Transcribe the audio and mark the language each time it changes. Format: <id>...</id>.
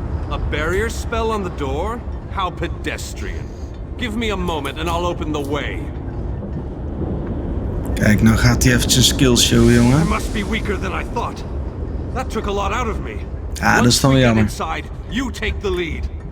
<en>A barrier spell on the door? How pedestrian. Give me a moment and I'll open the way.</en> <nl>Kijk, nou gaat hij eventjes skill show, jongen.</nl> <en>I must be weaker than I thought. That took a lot out of me.</en> <nl>Ah, dat is dan weer jammer.</nl> <en>Inside, you take the lead.</en>